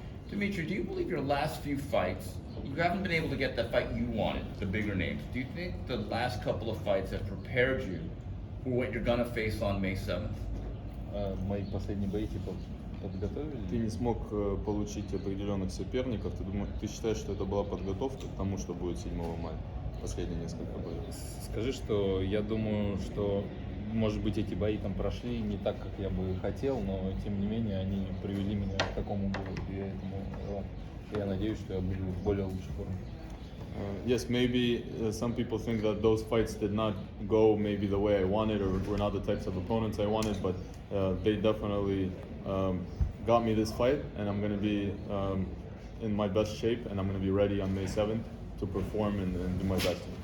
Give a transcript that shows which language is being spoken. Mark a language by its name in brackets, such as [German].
[English] Dmitry, do you believe your last few fights, you haven't been able to get that fight you wanted, the bigger names. Do you think the last couple of fights have prepared you for what you're gonna face on May 7th? [Russian] Мои последние бои типа подготовили. Ты не смог получить определенных соперников. Ты считаешь, что это была подготовка к тому, что будет 7 мая? Последние несколько боев. Скажи, что я думаю, что может быть эти бои там прошли не так, как я бы хотел, но тем не менее они привели меня к такому бою. И я надеюсь, что я буду в более лучшей форме. [English] Yes, maybe some people think that those fights did not go maybe the way I wanted or were not the types of opponents I wanted, but they definitely got me this fight, and I'm going to be in my best shape, and I'm going to be ready on May 7th to perform and do my best.